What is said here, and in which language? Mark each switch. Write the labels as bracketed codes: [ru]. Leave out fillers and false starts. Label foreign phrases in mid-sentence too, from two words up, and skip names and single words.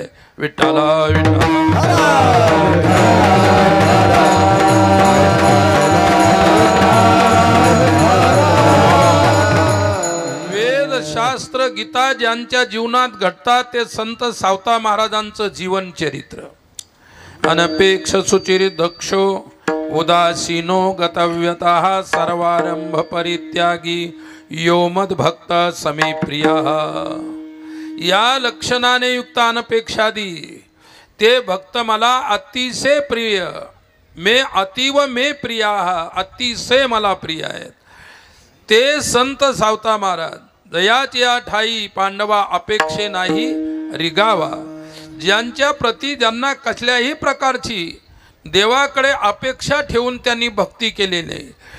[mr] विठ्ठला विठ्ठला वेद शास्त्र गीता ज्यांच्या जीवनात घडतात ते संत सावता महाराजांचं जीवन चरित्र। [sa] अनपेक्ष सुचिर दक्षो उदासीनो गतव्यतः सर्वारंभ परित्यागी यो मद्भक्त समे प्रियः। [mr] या लक्षणाने युक्त अनपेक्षादी ते भक्त मला अतिशय प्रिय, [sa] मे अतीव मे प्रियाः, [mr] अतिशय मला प्रिय आहेत। ते संत सावता महाराज, दयाच्या ठाई पांडवा अपेक्षे नाही रिगावा। ज्यांच्या प्रती ज्यांना कसल्याही प्रकारची देवाकडे अपेक्षा ठेवून त्यांनी भक्ती केलेली आहे।